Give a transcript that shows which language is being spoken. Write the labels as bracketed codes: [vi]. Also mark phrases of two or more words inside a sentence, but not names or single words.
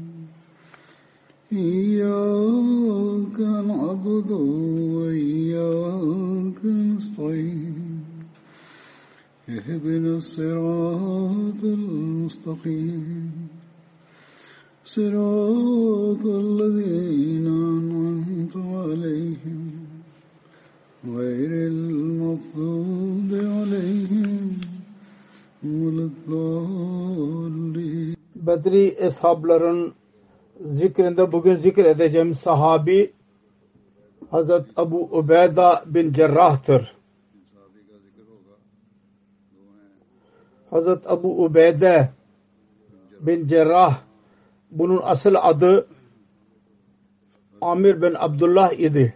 [ar] إياك نعبد وإياك نستعين اهدنا الصراط المستقيم صراط الذين أنعمت عليهم غير المغضوب عليهم ولا الضالين. [tr] Bedri eshabların zikrinde bugün zikredeceğim sahabi Hazret Ebu Ubeyda bin Cerrah'tır. Hazret Ebu Ubeyde bin Cerrah, bunun asıl adı Amir bin Abdullah idi.